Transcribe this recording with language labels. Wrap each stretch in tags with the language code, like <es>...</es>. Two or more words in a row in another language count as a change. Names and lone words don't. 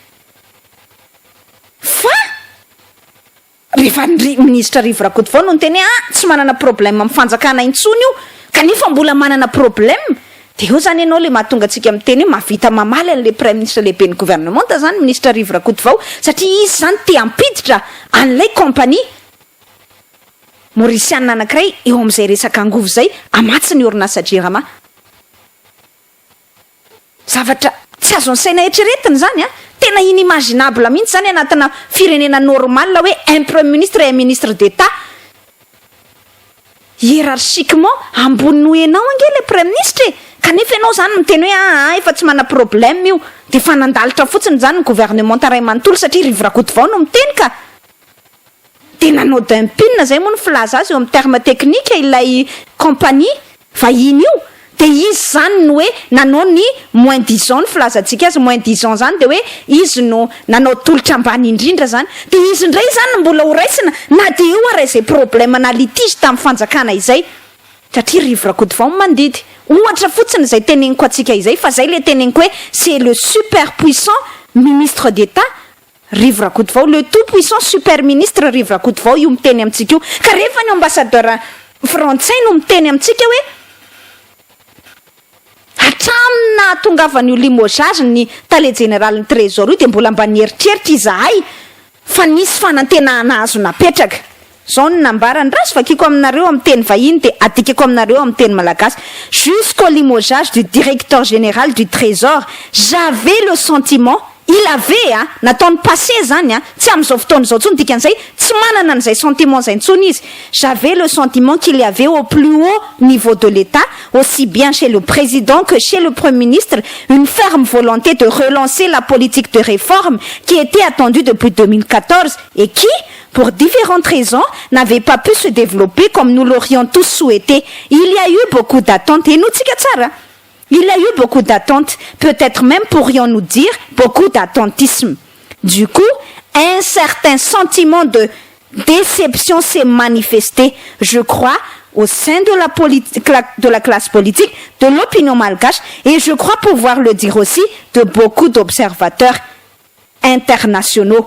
<mg>fa rehefa ministra Rivo Rakotovao no niteny tsy manana problème amin'ny fanjakana intsony io kanefa mbola manana problème de eo zany ianao le mahatonga antsika miteny hoe mahavita mamaly an'</mg> <fr>le premier ministre</fr> <mg>lehibe ny gouvernement zany ministra Rivo Rakotovao satria izy zany te ampiditra an'ilay compagnie maorisiana anankiray eo amin'izay resaka angovo zay amatsy ny orinasa Jirama zavatra tsy azo ansaina eritreretiny zany tena inimaginable mihitsy zany anatina firenena normal hoe</mg> <fr>un premier ministre et un ministre d'état hiérarchiquement</fr> <mg>ambony noenao ange</mg> <fr>le premier ministre</fr> <mg>kanefa ianao zany miteny hoe efa tsy mana problème io de fa nandalitra fotsiny zany ny gouvernement taray manontolo satria Rivo Rakotovao no miteny ka de nanao dumping zay moa ny filaza azy eo amin'ny</mg> <fr>terme technique</fr> <mg>ilay compagnie vahiny io de izy zany no hoe nanao ny</mg> <fr>moins 10 ans</fr> <mg>ny filazantsika azy</mg> <fr>moins 10 ans</fr> <mg>zany de hoe izy no nanao tolotra ambany indrindra zany de izy ndray zany mbola ho raisina na de eo ary zay problème na litige tamin'ny fanjakana izay satria Rivo Rakotovao mandidy ohatra fotsiny zay teneniko atsika izay fa zay le teneniko hoe</mg> <fr>c'est le super puissant ministre d'état Rivo Rakotovao le tout puissant super ministre Rivo Rakotovao</fr> <mg>io miteny amintsika io ka rehefa ny</mg> <fr>ambassadeur français</fr> <mg>no miteny amintsika hoe hatramina tongavan'io limogeage ny tale général ny trésor io de mbola mba nieritreritra izahay fa nisy fanantenana azo napetraka zao ny nambarany rasy vakiko aminareo amin'ny teny vahiny de adikako aminareo amin'ny teny</mg> <fr>malagasy jusqu'au limogeage du directeur général du trésor j'avais le sentiment il avait nataony passé</fr> <mg>zany tsy am'izao fotoana zao tsony dikan'izay tsy manana an'izay sentiment zay ntsony izy</mg> <fr>j'avais le sentiment qu'il y avait au plus haut niveau de l'État aussi bien chez le président que chez le premier ministre une ferme volonté de relancer la politique de réforme qui était attendue depuis 2014 et qui pour différentes raisons n'avait pas pu se développer comme nous l'aurions tous souhaité il y a eu beaucoup d'attentes et nous</fr> <mg>tsika tsara</mg> <fr>il y a eu beaucoup d'attentes, peut-être même pourrions-nous dire beaucoup d'attentisme. Du coup, un certain sentiment de déception s'est manifesté, je crois, au sein de la classe politique, de l'opinion malgache, et je crois pouvoir le dire aussi de beaucoup d'observateurs internationaux.</fr>